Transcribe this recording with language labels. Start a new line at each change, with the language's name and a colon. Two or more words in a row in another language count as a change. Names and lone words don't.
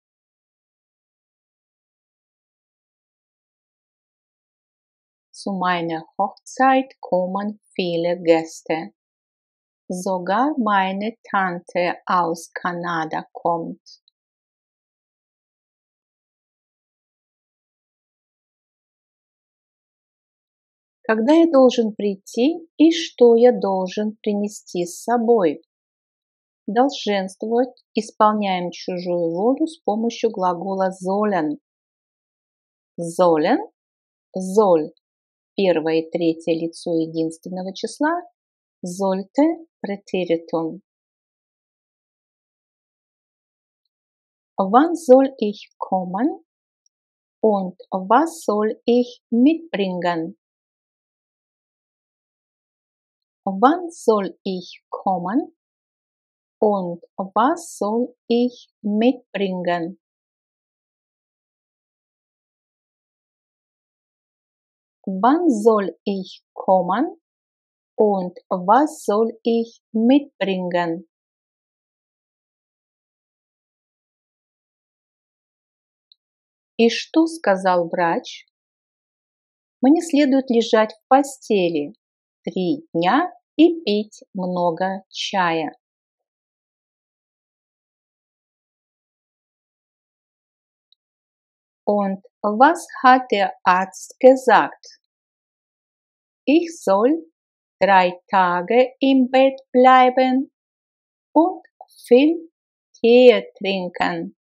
German: Zu meiner Hochzeit kommen viele Gäste. Sogar meine Tante aus Kanada kommt.
Russian: Когда я должен прийти и что я должен принести с собой? Долженствовать исполняем чужую волю с помощью глагола sollen.
German: Sollen, soll,
Russian: первое и третье лицо единственного числа,
German: sollte, Präteritum. Wann soll ich kommen und was soll ich mitbringen? Wann soll ich kommen und was soll ich mitbringen? Wann soll ich kommen und was soll ich mitbringen?
Russian: И что сказал врач? Мне следует лежать в постели 3 дня и пить много чая.
German: Und was hat der Arzt gesagt? Ich soll 3 Tage im Bett bleiben und viel Tee trinken.